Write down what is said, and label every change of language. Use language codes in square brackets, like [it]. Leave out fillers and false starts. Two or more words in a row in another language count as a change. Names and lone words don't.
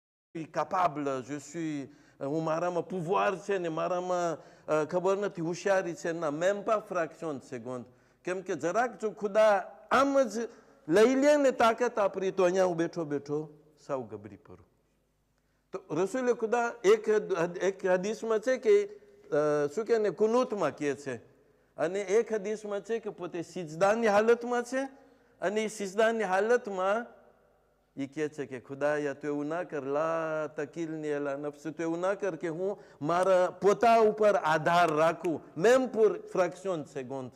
[gu] capable, હું મારામાં pouvoir છે ને મારામાં ખબર નથી હોશિયારી છે ના, [fr] même pas fraction de seconde. [gu] કેમ કે જરાક જો ખુદા આમ જ લઈ લે ને તાકાત આપણી, તો અહીંયા હું બેઠો બેઠો સાવ ગબરી પડું. તો રસૂલે ખુદા એક હદીસમાં છે કે શું કે ને કુનૂતમાં કહે છે, અને એક હદીસમાં છે કે પોતે સિજદાની હાલતમાં છે, અને એ સિજદાની હાલતમાં એ કહે છે કે ખુદાયા તું એવું ના કર, [ar] لا تكلني إلى نفسي, [gu] તું એવું ના કર કે હું મારા પોતા ઉપર આધાર રાખું, [fr] même pour fraction seconde.